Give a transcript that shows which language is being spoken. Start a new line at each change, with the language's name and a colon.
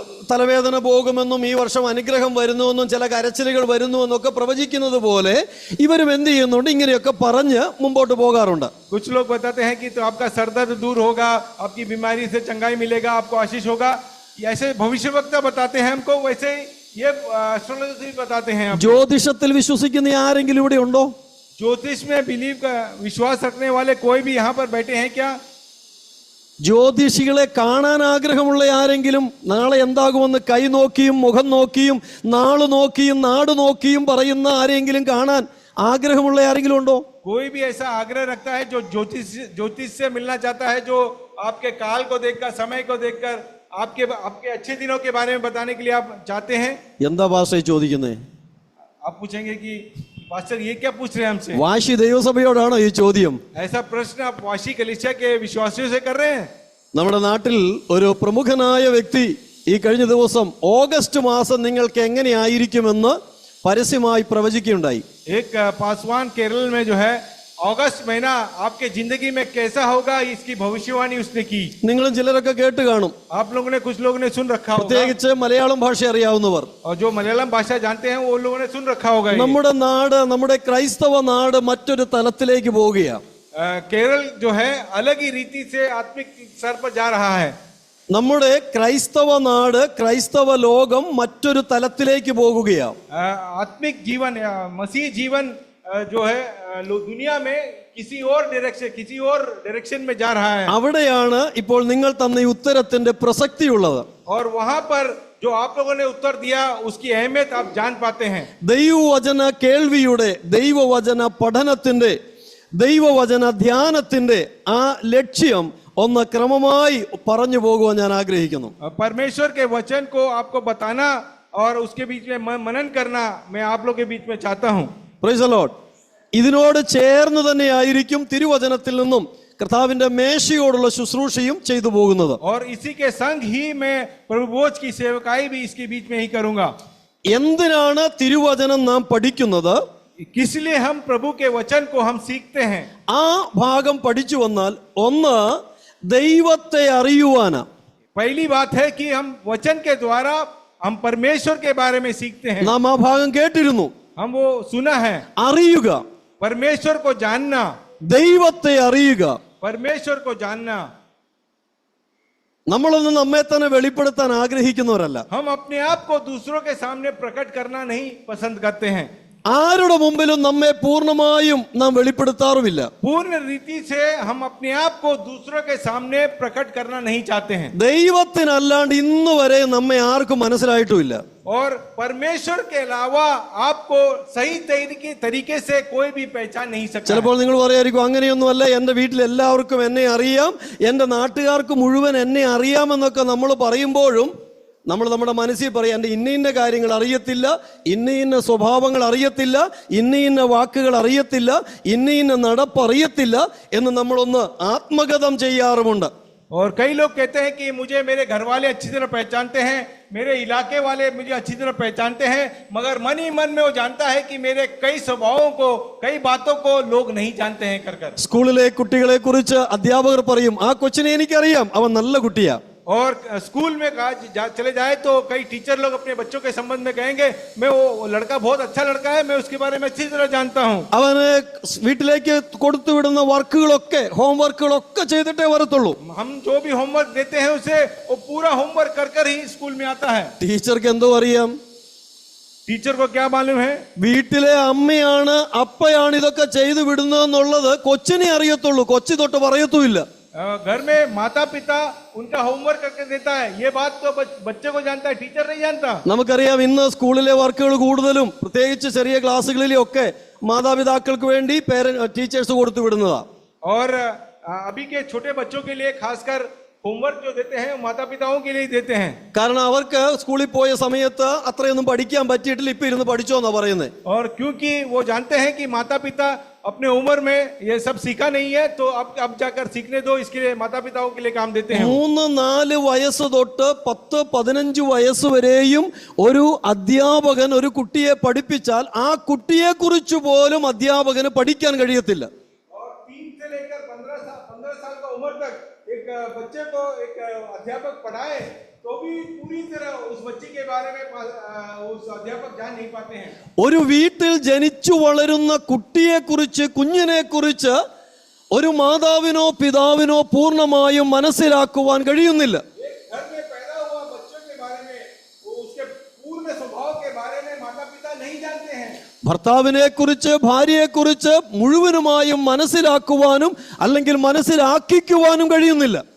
Malayalam: തലവേദന പോകുമെന്നും ഈ വർഷം അനുഗ്രഹം വരുന്നുവെന്നും ചില കരച്ചിലുകൾ വരുന്നുവെന്നൊക്കെ പ്രവചിക്കുന്നത് പോലെ ഇവരും എന്ത് ചെയ്യുന്നുണ്ട്, ഇങ്ങനെയൊക്കെ പറഞ്ഞ് മുമ്പോട്ട് പോകാറുണ്ട്.
Hindi: कुछ लोग बताते हैं कि तो आपका सर दर्द दूर होगा, आपकी बीमारी से चंगाई मिलेगा, आपको आशीष होगा. ऐसे भविष्यवक्ता बताते हैं हमको, वैसे ये एस्ट्रोलॉजी बताते हैं.
Malayalam: ജ്യോതിഷത്തിൽ വിശ്വസിക്കുന്ന ആരെങ്കിലും ഇവിടെ ഉണ്ടോ?
Hindi: ज्योतिष में बिलीव का विश्वास रखने वाले कोई भी यहाँ पर बैठे हैं क्या?
Malayalam: ജ്യോതിഷികളെ കാണാൻ ആഗ്രഹമുള്ള ആരെങ്കിലും നാളെ എന്താകുമെന്ന് കൈ നോക്കിയും മുഖം നോക്കിയും നാള് നോക്കിയും നാട് നോക്കിയും പറയുന്ന ആരെങ്കിലും കാണാൻ ആഗ്രഹമുള്ള ആരെങ്കിലും ഉണ്ടോ?
Hindi: कोई भी ऐसा आग्रह रखता है जो ज्योतिष से मिलना चाहता है, जो आपके काल को देखकर, समय को देखकर आपके अच्छे दिनों के बारे में बताने के लिए आप चाहते हैं?
Malayalam: എന്താ ഭാഷ ചോദിക്കുന്നേ?
Hindi: आप पूछेंगे कि पास्टर ये क्या पूछ रहे हैं हमसे?
Malayalam: വാശി ദൈവസഭയോടാണോ ഈ ചോദ്യം?
Hindi: ऐसा प्रश्न आप वाशी कलीसिया के विश्वासियों से कर रहे हैं?
Malayalam: നമ്മുടെ നാട്ടിൽ ഒരു പ്രമുഖനായ വ്യക്തി ഈ കഴിഞ്ഞ ദിവസം ഓഗസ്റ്റ് മാസം നിങ്ങൾക്ക് എങ്ങനെയായിരിക്കുമെന്ന് പരസ്യമായി പ്രവചിക്കുകയുണ്ടായി.
Hindi: एक पासवान केरल में जो है अगस्त महीना आपके जिंदगी में कैसा होगा इसकी भविष्यवाणी उसने की.
Malayalam: നിങ്ങളും ചിലരൊക്കെ കേട്ട് കാണും.
Hindi: आप लोगों ने, कुछ लोगों ने सुन रखा होगा.
Malayalam: പ്രത്യേകിച്ച് മലയാളം ഭാഷ അറിയാവുന്നവർ,
Hindi: और जो मलयालम भाषा जानते हैं वो लोगों ने सुन रखा होगा.
Malayalam: നമ്മുടെ നാട്, നമ്മുടെ ക്രൈസ്തവ നാട് മറ്റൊരു തലത്തിലേക്ക് പോവുകയാണ്.
Hindi: केरल जो है अलग ही रीति से आत्मिक स्तर पर जा रहा है.
Malayalam: നമ്മുടെ ക്രൈസ്തവ നാട്, ക്രൈസ്തവ ലോകം മറ്റൊരു തലത്തിലേക്ക് പോകുകയാണ്.
Hindi: आत्मिक जीवन, मसीह जीवन जो है दुनिया में किसी और डायरेक्शन में जा रहा है.
Malayalam: അവിടെയാണ് ഇപ്പോൾ നിങ്ങൾ തന്ന ഈ ഉത്തരത്തിന്റെ പ്രസക്തിയുള്ളത്.
Hindi: और वहां पर जो आप लोगों ने उत्तर दिया उसकी अहमियत आप जान पाते हैं.
Malayalam: ദൈവവചന കേൾവിയുടെ, ദൈവവചന പഠനത്തിന്റെ, ദൈവവചന ധ്യാനത്തിന്റെ ആ ലക്ഷ്യം ഒന്ന് ക്രമമായി പറഞ്ഞു പോകുവാൻ ഞാൻ ആഗ്രഹിക്കുന്നു.
Hindi: परमेश्वर के वचन को आपको बताना और उसके बीच में मनन करना मैं आप लोगों के बीच में चाहता हूं.
English: Praise the Lord.
Malayalam: ഇതിനോട് ചേർന്ന് തന്നെയായിരിക്കും തിരുവചനത്തിൽ നിന്നും കർത്താവിന്റെ മേശയോടുള്ള ശുശ്രൂഷയും ചെയ്തു പോകുന്നത്.
Hindi: और इसी के संग ही मैं प्रभु भोज की सेवकाई भी इसके बीच में ही करूंगा.
Malayalam: എന്തിനാണ് തിരുവചനം നാം പഠിക്കുന്നത്?
Hindi: किस लिए हम प्रभु के वचन को हम सीखते हैं?
Malayalam: ആ ഭാഗം പഠിച്ചു വന്നാൽ ഒന്ന് ദൈവത്തെ അറിയുവാനാ.
Hindi: पहली बात है कि हम वचन के द्वारा हम परमेश्वर के बारे में सीखते हैं.
Malayalam: നാം ആ ഭാഗം കേട്ടിരുന്നു.
Hindi: हम वो सुना है.
Malayalam: അറിയുക,
Hindi: परमेश्वर को जानना,
Malayalam: ദൈവത്തെ അറിയുക.
Hindi: परमेश्वर को जानना.
Malayalam: നമ്മളൊന്നും നമ്മെ തന്നെ വെളിപ്പെടുത്താൻ ആഗ്രഹിക്കുന്നവരല്ല.
Hindi: हम अपने आप को दूसरों के सामने प्रकट करना नहीं पसंद करते हैं.
Malayalam: ആരുടെ മുമ്പിലും നമ്മെ പൂർണ്ണമായും നാം വെളിപ്പെടുത്താറുമില്ല.
Hindi: पूर्ण रीति से हम अपने आप को दूसरों के सामने प्रकट करना नहीं चाहते हैं.
Malayalam: ദൈവത്തിനല്ലാണ്ട് ഇന്ന് വരെ നമ്മെ ആർക്കും മനസ്സിലായിട്ടുമില്ല.
Hindi: और परमेश्वर के अलावा आपको सही तरीके से कोई भी पहचान नहीं सकता.
Malayalam: ചിലപ്പോൾ നിങ്ങൾ പറയായിരിക്കും അങ്ങനെയൊന്നുമല്ല, എൻ്റെ വീട്ടിൽ എല്ലാവർക്കും എന്നെ അറിയാം, എൻ്റെ നാട്ടുകാർക്ക് മുഴുവൻ എന്നെ അറിയാമെന്നൊക്കെ നമ്മൾ പറയുമ്പോഴും നമ്മൾ നമ്മുടെ മനസ്സിൽ പറയാം എൻ്റെ ഇന്ന കാര്യങ്ങൾ അറിയത്തില്ല, ഇന്ന സ്വഭാവങ്ങൾ അറിയത്തില്ല, ഇന്ന വാക്കുകൾ അറിയത്തില്ല, ഇന്ന നടപ്പ് അറിയത്തില്ല എന്ന് നമ്മളൊന്ന് ആത്മഗതം ചെയ്യാറുമുണ്ട്.
Hindi: और कई लोग कहते हैं कि मुझे मेरे घर वाले अच्छी तरह पहचानते हैं, मेरे इलाके वाले मुझे अच्छी तरह पहचानते हैं, मगर मन ही मन में वो जानता है कि मेरे कई स्वभावों को, कई बातों को लोग नहीं जानते हैं कर.
Malayalam: സ്കൂളിലെ കുട്ടികളെ കുറിച്ച് അധ്യാപകർ പറയും ആ കൊച്ചിനെ എനിക്കറിയാം, അവൻ നല്ല കുട്ടിയാ.
Hindi: और स्कूल में चले जाए तो कई टीचर लोग अपने बच्चों के संबंध में कहेंगे मैं वो लड़का बहुत अच्छा लड़का है, मैं उसके बारे में अच्छी तरह जानता हूँ.
Malayalam: അവന് വീട്ടിലേക്ക് കൊടുത്തു വിടുന്ന വർക്കുകളൊക്കെ, ഹോംവർക്കുകളൊക്കെ ചെയ്തിട്ടേ വരത്തുള്ളൂ.
Hindi: हम जो भी होमवर्क देते हैं उसे वो पूरा होमवर्क कर ही स्कूल में आता है.
Malayalam: ടീച്ചർക്ക് എന്തോ അറിയാം?
Hindi: टीचर को क्या मालूम है?
Malayalam: വീട്ടിലെ അമ്മയാണ് അപ്പയാണ് ഇതൊക്കെ ചെയ്തു വിടുന്നതെന്നുള്ളത് കൊച്ചിനെ അറിയത്തുള്ളൂ, കൊച്ചി തൊട്ട് പറയത്തുമില്ല.
Hindi: घर में माता पिता उनका होमवर्क करके देता है, ये बात तो बच्चे को जानता है, टीचर नहीं जानता.
Malayalam: നമുക്കറിയാം ഇന്ന് സ്കൂളിലെ വർക്കുകൾ കൂടുതലും പ്രത്യേകിച്ച് ചെറിയ ക്ലാസ്സുകളിലൊക്കെ മാതാപിതാക്കൾക്ക് വേണ്ടി ടീച്ചേഴ്സ് കൊടുത്തു വിടുന്നതാ.
Hindi: और अभी के छोटे बच्चों के लिए खासकर होमवर्क जो देते हैं माता पिताओं के लिए देते हैं.
Malayalam: കാരണം അവർക്ക് സ്കൂളിൽ പോയ സമയത്ത് അത്രയൊന്നും പഠിക്കാൻ പറ്റിയിട്ടില്ല, ഇപ്പൊ ഇരുന്ന് പഠിച്ചോ എന്നാ പറയുന്നത്.
Hindi: और क्योंकि वो जानते हैं कि माता पिता अपने उम्र में ये सब सीखा नहीं है तो अब जाकर सीखने दो, इसके लिए माता पिताओं के लिए काम देते हैं.
Malayalam: 3-4 വയസ്സ് തൊട്ട് 10-15 വയസ്സ് വരെയും ഒരു അധ്യാപകൻ ഒരു കുട്ടിയെ പഠിപ്പിച്ചാൽ ആ കുട്ടിയെ കുറിച്ച് പോലും അധ്യാപകന് പഠിക്കാൻ കഴിയത്തില്ല.
Hindi: और 3 से लेकर 15 साल का उम्र तक एक बच्चे को एक अध्यापक पढ़ाए तो भी पूरी तरह उस बच्चे के बारे में उस अध्यापक जान नहीं पाते हैं.
Malayalam: ഒരു വീട്ടിൽ ജനിച്ചു വളരുന്ന കുട്ടിയെ കുറിച്ച്, കുഞ്ഞിനെ കുറിച്ച് ഒരു മാതാവിനോ പിതാവിനോ പൂർണ്ണമായും മനസ്സിലാക്കുവാൻ കഴിയുന്നില്ല.
Hindi: घर में पैदा हुआ बच्चों के बारे में, उसके पूर्ण स्वभाव के बारे में माता पिता नहीं जानते हैं.
Malayalam: ഭർത്താവിനെ കുറിച്ച്, ഭാര്യയെ കുറിച്ച് മുഴുവനുമായും മനസ്സിലാക്കുവാനും അല്ലെങ്കിൽ മനസ്സിലാക്കിക്കുവാനും കഴിയുന്നില്ല.